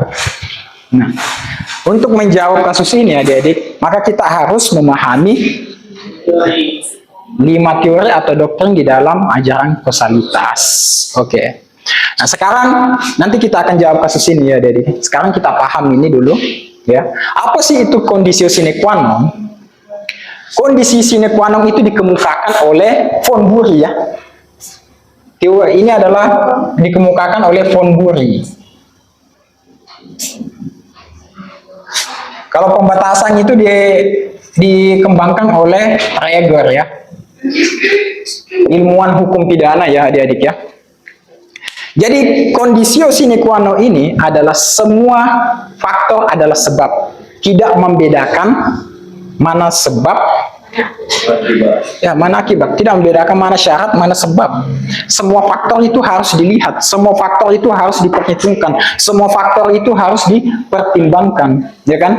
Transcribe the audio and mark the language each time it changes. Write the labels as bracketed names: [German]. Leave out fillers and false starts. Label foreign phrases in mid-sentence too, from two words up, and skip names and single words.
[Indonesian] Nah, untuk menjawab kasus ini adik-adik, maka kita harus memahami 5 teori atau doktrin di dalam ajaran kausalitas. Oke. Nah, sekarang nanti kita akan jawab kasus ini ya adik-adik. Sekarang kita paham ini dulu ya. Apa sih itu [Latin] kondisio sine qua non? [Indonesian] Kondisi [Latin] sine qua non [Indonesian] itu dikemukakan oleh von Bury ya. Teori ini adalah dikemukakan oleh von Bury. Kalau pembatasan itu dikembangkan oleh Traeger ya, ilmuwan hukum pidana ya adik-adik ya. Jadi [Latin] kondisio sine qua non [Indonesian] ini adalah semua faktor adalah sebab, tidak membedakan mana sebab ya mana akibat, tidak membedakan mana syarat mana sebab. Semua faktor itu harus dilihat, semua faktor itu harus diperhitungkan, semua faktor itu harus dipertimbangkan, ya kan?